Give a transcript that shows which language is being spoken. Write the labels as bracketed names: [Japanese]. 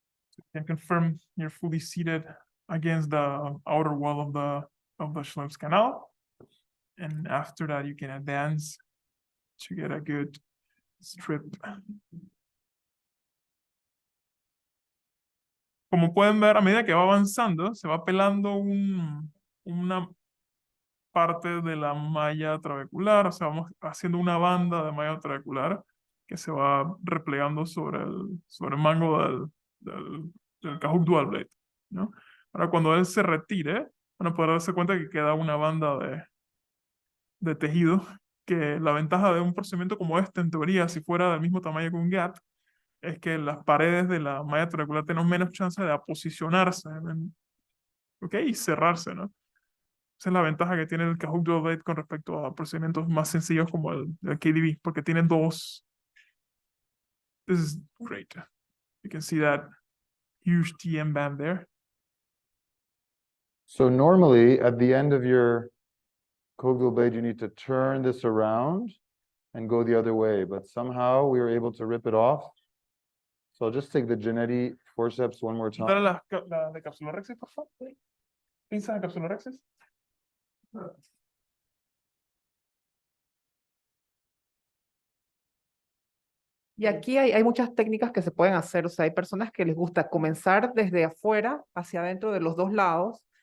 [English] So you can confirm you're fully seated against the outer wall of the Schlemm's canal. And after that, you can advance to get a good strip. [Spanish] Como pueden ver, a medida que va avanzando, se va pelando una parte de la malla trabecular, o sea, vamos haciendo una banda de malla trabecular que se va replegando sobre el mango del cajuk dual blade, ¿no? Ahora, cuando él se retire, van a poder darse cuenta que queda una banda de tejido, que la ventaja de un procedimiento como este, en teoría, si fuera del mismo tamaño que un gap, es que las paredes de la malla trabecular tienen menos chance de aposicionarse ¿ok? Y cerrarse, ¿no? Esa es la ventaja que tiene el Kahoot Dual Blade con respecto a procedimientos más sencillos como el KDB, porque tiene dos. [English] This is great. You can see that huge TM band there. So normally at the end of your Kogel blade, you need to turn this around and go the other way, but somehow we were able to rip it off. So I'll just take the Genetti forceps one more [Spanish] Dale [English] time. [Spanish] la de cápsula Rexis, por favor. Pinzas de cápsula Rexis. Y aquí hay muchas técnicas que se pueden hacer, o sea, hay personas que les gusta comenzar desde afuera hacia adentro de los dos lados.